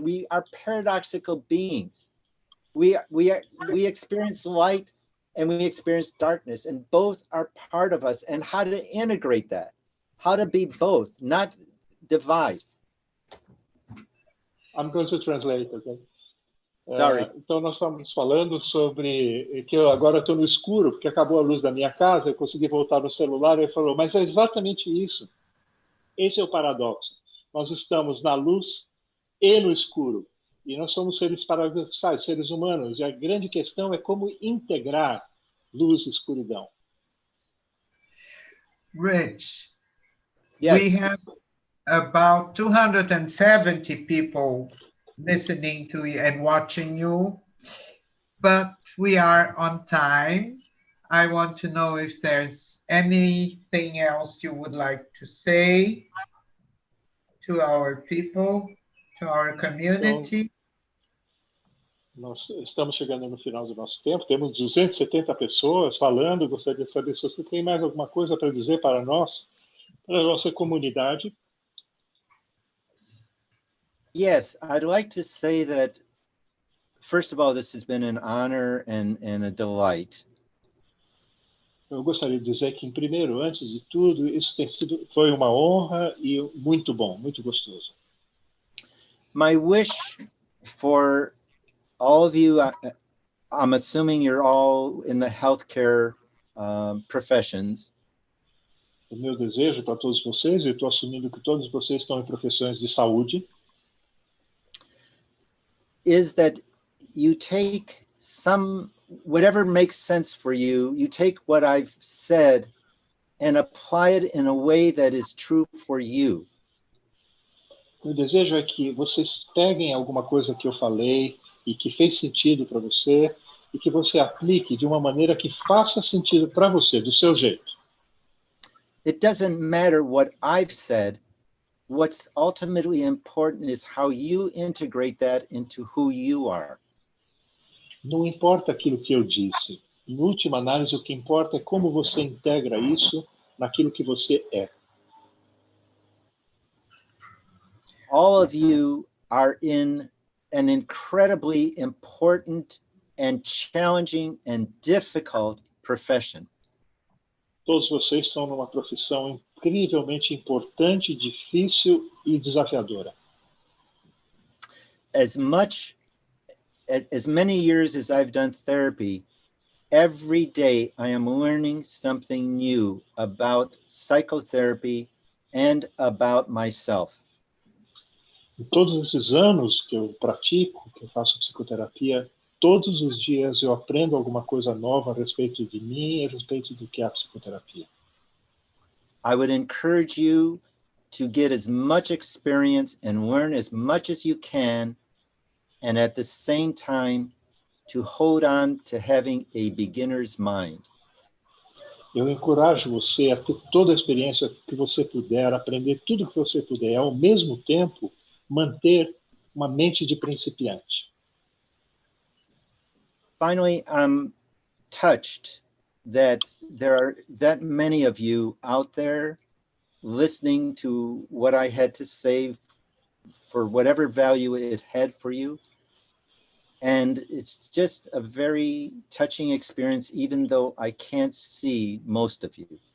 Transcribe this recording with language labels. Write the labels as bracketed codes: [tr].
[en] We are paradoxical beings. We experience light and we experience darkness, and both are part of us. And how to integrate that, how to be both, not divide. I'm going to translate, okay? Sorry. [pt] Então, nós estamos falando sobre que eu agora estou no escuro, porque acabou a luz da minha casa, eu consegui voltar no celular, e ele falou, mas é exatamente isso. Esse é o paradoxo. Nós estamos na luz e no escuro. E nós somos seres paradoxais, seres humanos. E a grande questão é como integrar luz e escuridão. [en] Rich, Yes. we have about 270 people listening to you and watching you, but we are on time. I want to know if there's anything else you would like to say to our people, to our community. [pt] Nós estamos chegando no final do nosso tempo, temos 270 pessoas falando, gostaria de saber se você tem mais alguma coisa para dizer para nós, para a nossa comunidade. [en] Yes, I'd like to say that, first of all, this has been an honor and a delight. [pt] Eu gostaria de dizer que, em primeiro, antes de tudo, isso foi uma honra e muito bom, muito gostoso. [en] My wish for all of you, I'm assuming you're all in the healthcare professions. [pt] O meu desejo para todos vocês, eu estou assumindo que todos vocês estão em profissões de saúde, [en] is that you take whatever makes sense for you, you take what I've said and apply it in a way that is true for you. [pt] O desejo é que vocês peguem alguma coisa que eu falei e que fez sentido para você e que você aplique de uma maneira que faça sentido para você, do seu jeito. [en] It doesn't matter what I've said. What's ultimately important is how you integrate that into who you are. [pt] Não importa aquilo que eu disse. Em última análise, o que importa é como você integra isso naquilo que você é. [en] All of you are in an incredibly important and challenging and difficult profession. [pt] Todos vocês estão numa profissão incrivelmente importante, difícil e desafiadora. [en] As many years as I've done therapy, every day I am learning something new about psychotherapy and about myself. [pt] Em todos esses anos que eu pratico, que eu faço psicoterapia, todos os dias eu aprendo alguma coisa nova a respeito de mim e a respeito do que é a psicoterapia. [en] I would encourage you to get as much experience and learn as much as you can, and at the same time to hold on to having a beginner's mind. [pt] Eu encorajo você a ter toda a experiência que você puder, aprender tudo que você puder, ao mesmo tempo manter uma mente de principiante. [en] Finally, I'm touched that there are that many of you out there listening to what I had to say for whatever value it had for you. And it's just a very touching experience, even though I can't see most of you.